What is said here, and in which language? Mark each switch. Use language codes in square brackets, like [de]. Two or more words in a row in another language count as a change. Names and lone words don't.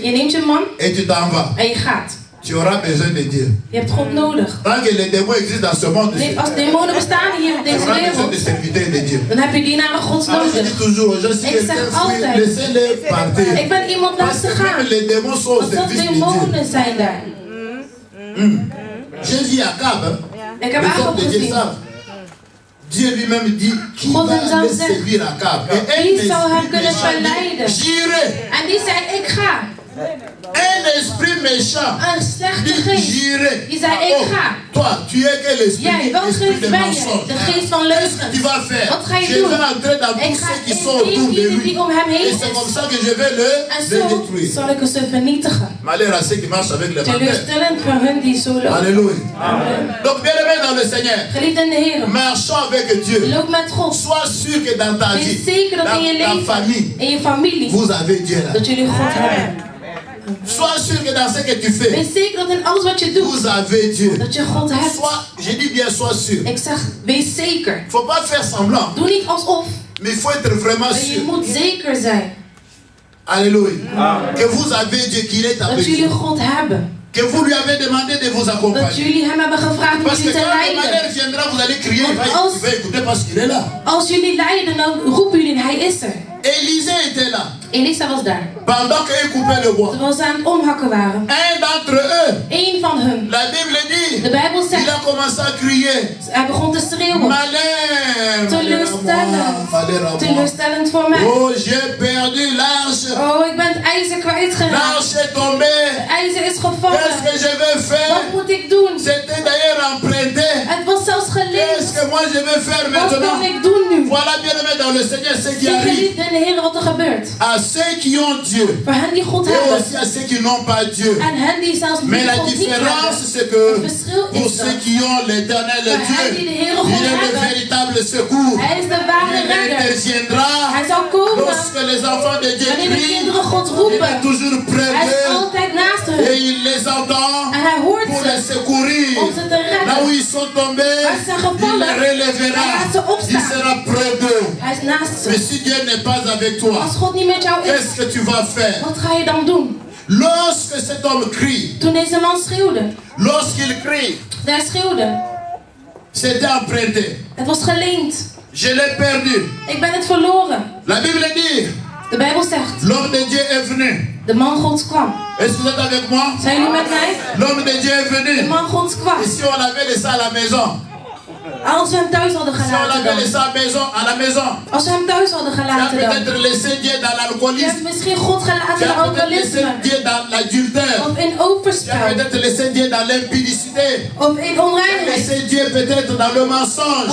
[nl] Je neemt je man [fr] et tu t'en vas. [nl] en je gaat. [fr] Tu auras besoin de Dieu. [nl] Je hebt God nodig. [fr] Tant que les démons existent dans ce monde, [nl] Nee, als demonen bestaan hier op [fr] tu [nl] deze [fr] auras besoin [nl] wereld, [fr] de serviteurs de Dieu. [nl] dan heb je dienaren Gods [fr] Alors je [nl] nodig. [fr] dis toujours aux gens, si [nl] Ik [fr] quelqu'un [nl] zeg [fr] fuit, [nl] altijd, [fr] laissez-les partir. [nl] ik ben iemand [fr] Parce [nl] laten [fr] que même [nl] gaan. [fr] les démons sont au [nl] Want dat [fr] service de Dieu. [nl] demonen zijn daar. [fr] J'ai vu Akab, hein. [nl] Ik heb [fr] Les [nl] Akab [fr] hommes de Dieu [nl] gezien. [fr] savent. Dieu lui-même dit qui [nl] God [fr] va [nl] hemzelf [fr] aller [nl] zegt, [fr] séduire Akab. Et [nl] wie [fr] un [nl] zou hem [fr] esprit [nl] kunnen [fr] méchant dit, [nl] verleiden? [fr] j'irai. [nl] En die zei, ik ga. [fr] Un esprit méchant [nl] Een slechte [fr] dit [nl] geest. [fr] j'irai. [nl] Die zei, ik ga. [fr] Toi, tu es que l'esprit [nl] Jij, wat [fr] l'esprit [nl] geest [fr] de [nl] ben je? [fr] mensonge. [nl] De geest van [fr] Qu'est-ce que tu [nl] leugens. [fr] vas faire? [nl] Wat ga je [fr] Je [nl] doen? [fr] vais entrer dans [nl] Ik [fr] tous [nl] ga [fr] ceux qui sont autour de [nl] in [fr] lui. [nl] die om hem heen [fr] Et c'est comme [nl] is. [fr] ça que je vais le [nl] En zo [fr] détruire. [nl] zal ik ze vernietigen. [fr] Malheur à ceux qui marchent avec les barbères. [nl] Teleurstellend voor hun die zo lopen. [fr] Alléluia. Donc, bien aimé dans le Seigneur, [nl] Geliefd in de Heer. [fr] marchons avec Dieu. [nl] Loop met God. [fr] Sois sûr que dans ta [nl] Wees [fr] vie, [nl] zeker dat in je [fr] dans ta [nl] leven, [fr] famille, [nl] in je familie, [fr] vous avez Dieu là. [nl] dat jullie God hebben. [fr] Sois sûr que dans ce que tu fais, [nl] Wees zeker dat in alles wat je doet, [fr] vous avez Dieu. [nl] dat je God hebt. [fr] Sois, je dis bien, sois sûr. [nl] Ik zeg, wees zeker. [fr] Il ne faut pas faire semblant, [nl] Doe niet alsof. [fr] mais il faut être vraiment [nl] Maar je [fr] sûr. [nl] moet zeker zijn [fr] Alléluia. Que vous avez Dieu, qu'il est [nl] dat [fr] avec [nl] jullie [fr] vous. [nl] God hebben. [fr] Que vous lui avez demandé de vous [nl] Dat [fr] accompagner. [nl] jullie hem hebben gevraagd om [fr] Parce que [nl] jullie te [fr] quand le malheur [nl] leiden. [fr] viendra, vous allez crier, il va écouter parce qu'il est là. [nl] Als jullie leiden, dan roepen jullie, hij is er. [fr] Élisée était là. [nl] Elisa was daar. [fr] Pendant qu'il coupait le bois. [nl] Terwijl ze aan het omhakken waren. [fr] Un d'entre eux, [nl] Eén van hun. [fr] la Bible dit, [nl] De Bijbel [fr] il [nl] zegt, [fr] a commencé à crier. [nl] hij begon te schreeuwen. [fr] Malheur, [nl] Teleurstellend. [fr] malheur à moi. [nl] Teleurstellend voor mij. [fr] Oh, j'ai perdu l'arche. [nl] Oh, ik ben het ijzer kwijtgeraakt. [fr] L'arche est tombée. [nl] Het ijzer is [fr] Qu'est-ce [nl] gevallen. [fr] que je vais faire? [nl] Wat moet ik doen? [fr] C'était d'ailleurs emprunté. [nl] Het was zelfs [fr] Qu'est-ce [nl] geleend. [fr] que moi je vais faire [nl] Wat [fr] maintenant? [nl] kan ik doen nu? [fr] Voilà, bien aimé dans le Seigneur, ce qui [nl] Zie [fr] arrive. [nl] geliefd in de Heer wat er gebeurt. [fr] À ceux qui ont Dieu. [nl] Voor hen die God [fr] Et [nl] hebben. [fr] aussi à ceux qui n'ont pas Dieu. [nl] En hen die zelfs [fr] Mais la [nl] God niet [fr] différence, [nl] hebben. [fr] c'est que [nl] Het verschil [fr] pour [nl] is [fr] ceux [nl] dat. [fr] qui ont l'éternel [nl] Voor hen [fr] Dieu, [nl] die de Heer [fr] il [nl] God [fr] est le [nl] hebben. [fr] véritable secours. [nl] Hij is de ware [fr] Il [nl] redder. [fr] interviendra [nl] Hij zal komen. [fr] lorsque les enfants de Dieu [nl] Wanneer de [fr] crient. [nl] kinderen God [fr] Il [nl] roepen. [fr] est toujours près [nl] Hij is [fr] d'eux [nl] altijd naast [fr] et [nl] hen. [fr] il les entend [nl] En hij hoort [fr] pour les [nl] ze. [fr] secourir. [nl] Om ze te [fr] Là où [nl] redden. [fr] ils sont tombés, [nl] Waar ze zijn [fr] il [nl] gevallen. [fr] les relèvera. [nl] Hij laat ze [fr] Il [nl] opstaan. [fr] sera près d'eux. [nl] Hij is naast [fr] Mais [nl] ze. [fr] si Dieu n'est pas avec toi, [nl] Als God niet met jou is, [fr] qu'est-ce que tu vas faire? [nl] wat ga je dan doen? [fr] Lorsque cet homme crie, [nl] Toen deze man schreeuwde. [fr] lorsqu'il crie, [nl] Daar schreeuwde. [fr] c'était emprunté. [nl] Het was geleend. [fr] Je l'ai perdu. [nl] Ik ben het verloren. [fr] La Bible dit, [nl] De Bijbel zegt. [fr] l'homme de Dieu est venu. [nl] De man Gods kwam. [fr] Est-ce que vous êtes avec moi? [nl] Zijn jullie met mij? [fr] L'homme de Dieu est [nl] De [fr] venu. [nl] man Gods kwam. [fr] Et si on avait laissé à la maison, [nl] Als we hem thuis hadden [fr] si on [nl] gelaten [fr] l'avait laissé [nl] dan. [fr] à la maison, [nl] Als we hem thuis hadden [fr] tu as [nl] gelaten dan. [fr] peut-être laissé Dieu dans [nl] Je [fr] l'alcoolisme. [nl] hebt misschien God [fr] Tu [nl] gelaten in [fr] as peut-être laissé [nl] alcoholisme. [fr] Dieu dans l'adultère. [nl] Of in [fr] Tu as [nl] overspel. [fr] peut-être laissé Dieu dans l'impudicité. [nl] Of in [fr] Tu as [nl] onreinheid. [fr] laissé Dieu peut-être dans le mensonge.